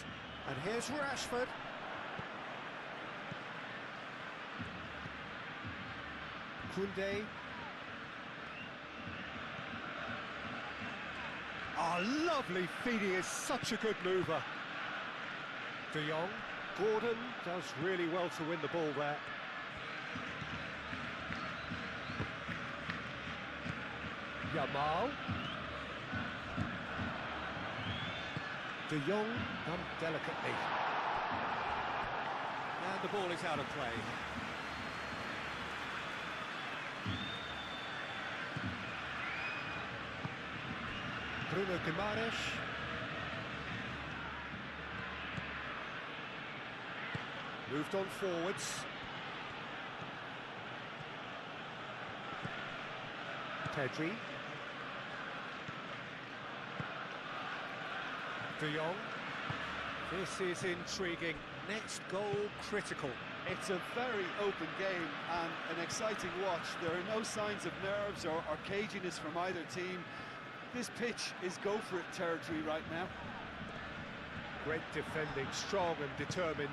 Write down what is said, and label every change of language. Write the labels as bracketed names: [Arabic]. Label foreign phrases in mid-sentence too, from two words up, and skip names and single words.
[English] And here's Rashford. Koundé. Oh, lovely feed. He is such a good mover. De Jong. Gordon does really well to win the ball there. Yamal. De Jong done delicately. And the ball is out of play. Bruno Guimaraes. Moved on forwards. Pedri. De Jong. This is intriguing. Next goal critical. It's a very open game and an exciting watch. There are no signs of nerves or caginess from either team. This pitch is go-for-it territory right now. Great defending, strong and determined.